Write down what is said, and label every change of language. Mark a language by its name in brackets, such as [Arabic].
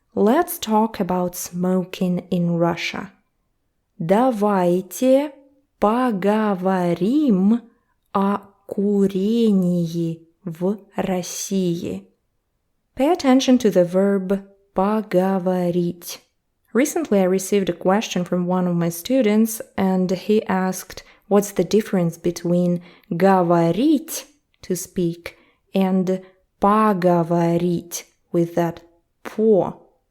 [English] Let's talk about smoking in Russia. [Russian] Давайте поговорим о курении в России. [English] Pay attention to the verb поговорить. Recently, I received a question from one of my students, and he asked, what's the difference between говорить, to speak, and поговорить, with that по.